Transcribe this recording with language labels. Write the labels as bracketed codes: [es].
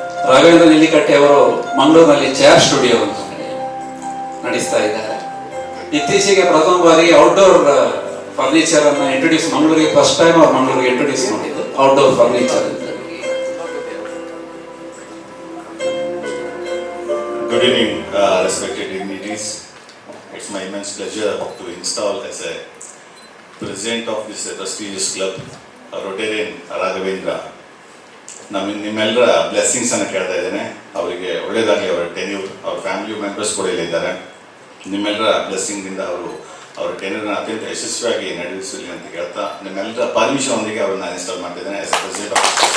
[kn] ರಾಘವೇಂದ್ರ ನೆಲ್ಲಿಕಟ್ಟೆ ಅವರು ಮಂಗಳೂರಿನಲ್ಲಿ chair studio ಅಂತ ನಡೆಸ್ತಾ ಇದ್ದಾರೆ. ಇತ್ತೀಚೆಗೆ ಪ್ರಥಮ ಬಾರಿಗೆ ಔಟ್ಡೋರ್ ಫರ್ನಿಚರ್ ಅನ್ನ ಇಂಟ್ರೊಡ್ಯೂಸ್, ಮಂಗಳೂರಿಗೆ ಫಸ್ಟ್ ಟೈಮ್ ಅವ್ರು ಮಂಗಳೂರಿಗೆ ಇಂಟ್ರೊಡ್ಯೂಸ್ ಮಾಡಿದ್ದು outdoor furniture. [en] Good evening, respected dignitaries. It's my immense pleasure to install as a president of this prestigious club, Rotarian Raghavendra. [kn] ನಿಮ್ಮೆಲ್ಲರ ಬ್ಲೆಸ್ಸಿಂಗ್ಸ್ ಅನ್ನು ಕೇಳ್ತಾ ಇದ್ದೇನೆ. ಅವರಿಗೆ ಒಳ್ಳೆಯದಾಗಲಿ, ಅವರ ಟೆನ್ಯೂರ್, ಅವ್ರ ಫ್ಯಾಮಿಲಿ ಮೆಂಬರ್ಸ್ ಕೂಡ ಇಲ್ಲಿದ್ದಾರೆ. ನಿಮ್ಮೆಲ್ಲರ ಬ್ಲೆಸ್ಸಿಂಗ್ದಿಂದ ಅವರ ಟೆನ್ಯೂರ್ನ ಅತ್ಯಂತ ಯಶಸ್ವಿಯಾಗಿ ನಡೆಸಲಿ ಅಂತ ಕೇಳ್ತಾ, ನಿಮ್ಮೆಲ್ಲರ ಪರ್ಮಿಷನ್ ಒಂದಿಗೆ ಅವ್ರನ್ನ ಇನ್ಸ್ಟಾಲ್ ಮಾಡ್ತಿದ್ದೇನೆ [en] as a president of